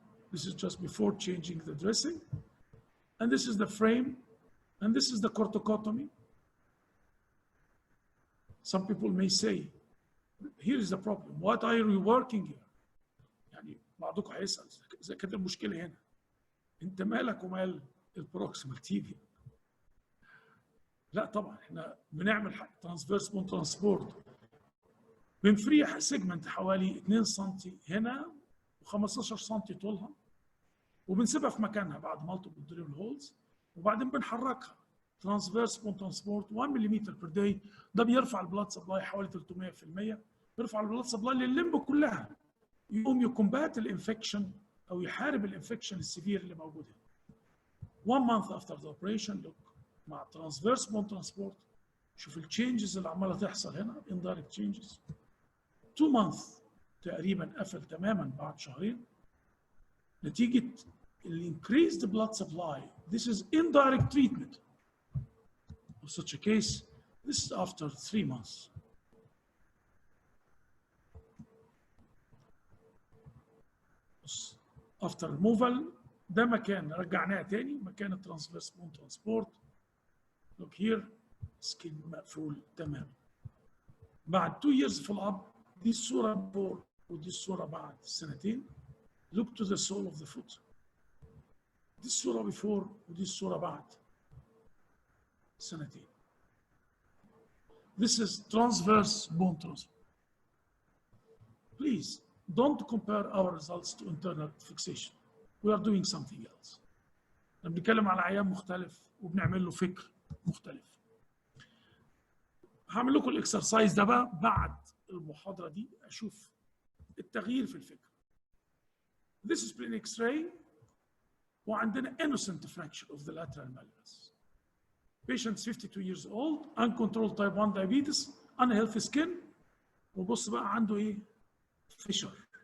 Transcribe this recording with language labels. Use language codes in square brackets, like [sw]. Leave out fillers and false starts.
[en] This is just before changing the dressing. And this is the frame. And this is the corticotomy. Some people may say, here is the problem. What are you reworking here? [ar] يعني بعضكم هيسأل إذا كانت المشكلة هنا. أنت مالك ومال البروكسيمال تيبيا؟ لا طبعا احنا بنعمل ترانسفيرس بون ترانسبورت. بنفريح سيجمنت حوالي 2 سم هنا و15 سم طولها، وبنسيبها في مكانها بعد مالتيبل دريل هولز، وبعدين بنحركها ترانسفيرس بون ترانسبورت 1 ملم بير داي. ده بيرفع البلاد سبلاي حوالي 300%، بيرفع البلاد سبلاي للليمب كلها، يقوم يكومبات الانفكشن او يحارب الانفكشن السيفير اللي موجود هنا. [en] 1 month after the operation look [ar] مع ترانسفيرس بون ترانسبورت، شوف التشينجز اللي عماله تحصل هنا [en] indirect changes. 2 months [ar] تقريبا قفل تماما بعد شهرين نتيجه [en] increased blood supply. This is indirect treatment of such a case. This is after 3 months. After removal [ar] ده مكان رجعناه تاني مكان الترانسفيرس بون ترانسبورت. [en] Look here, skin [ar] مقفول تماما. بعد [en] 2 years follow up، [ar] دي الصورة بفور ودي الصورة بعد سنتين. [en] Look to the sole of the foot. [ar] دي الصورة بفور ودي الصورة بعد سنتين. [en] This is transverse bone transport. Please don't compare our results to internal fixation. We are doing something else. [ar] احنا بنتكلم على عيان مختلف وبنعمل له فكر مختلف. هعمل لكم الاكسرسايز ده بقى بعد المحاضرة دي اشوف التغيير في الفكر. [en] This is plain X-ray [ar] وعندنا [en] innocent fracture of the lateral malleus. Patient 52 years old, uncontrolled type 1 diabetes, unhealthy skin. [ar] وبص بقى عنده ايه؟ فيشر.